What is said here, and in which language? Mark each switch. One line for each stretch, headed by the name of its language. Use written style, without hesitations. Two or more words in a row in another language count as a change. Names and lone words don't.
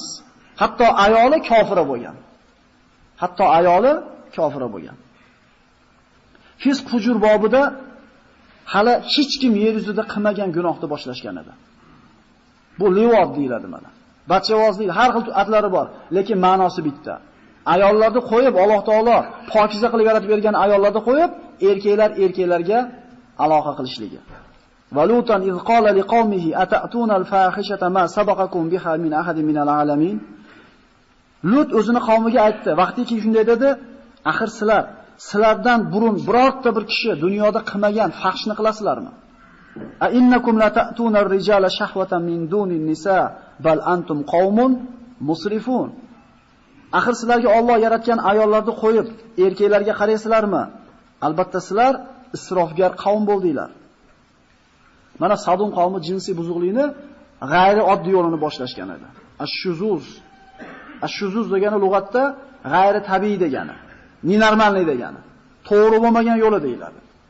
Uzbek: Hatto ayoli kofira bo'lgan. Fisq fujur bobida hali hech kim yer yuzida qilmagan gunohni boshlashgan edi. Bu livod deyiladi mana. Bachchavozlik har xil atlari bor, lekin ma'nosi bitta. Ayollarni qo'yib Alloh taolo pokiza qilib yaratib bergan ayollarni qo'yib, erkaklarga aloqa qilishligi.
Arabic: ولوطا إذ قال لقومه أتأتون الفاحشة ما سبقكم بها من أحد من العالمين.
Uzbek: Lut o'zini qavmiga aytdi, vaqtiki shunday dedi, axir sizlardan burun birorta bir kishi dunyoda qilmagan fahshni qilasizlarmi?
Arabic: أإنكم لتأتون الرجال شهوة من دون النساء بل أنتم قوم مسرفون.
Uzbek: Axir sizlarga Alloh yaratgan ayollarni qo'yib, erkaklarga qaraysizlarmi? Albatta sizlar isrofgar qavm bo'ldinglar. Mana Sadum qavmi jinsiy buzuqlikni g'ayri oddiy yo'lini boshlashgan edi. Ash-shuzuz degani lug'atda g'ayri tabiiy degani, nenormallik degani, to'g'ri bo'lmagan yo'li deyiladi.